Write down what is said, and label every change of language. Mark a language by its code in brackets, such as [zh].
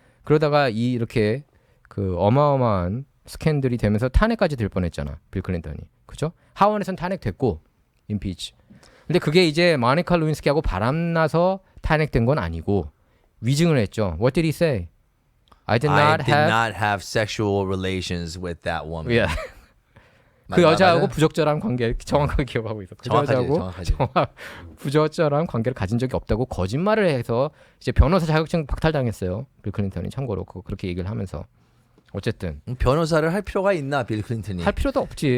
[ko] 그러다가 이렇게 그 어마어마한 스캔들이 되면서 탄핵까지 될 뻔했잖아. 빌 클린턴이. 그죠? 하원에선 탄핵됐고 임피치. 근데 그게 이제 모니카 루인스키하고 바람나서 탄핵된 건 아니고 위증을 했죠. [en] What did he say? I did not have sexual relations with that woman. Yeah. [ko] 그 여자하고 부적절한 관계 정확하게 기억하고 있어. 그 여자하고 부적절한 관계를 가진 적이 없다고 거짓말을 해서 이제 변호사 자격증 박탈당했어요. 빌 클린턴이 참고로 그렇게 얘기를 하면서 어쨌든 변호사를 할 필요가 있나 빌 클린턴이? 할 필요도 없지.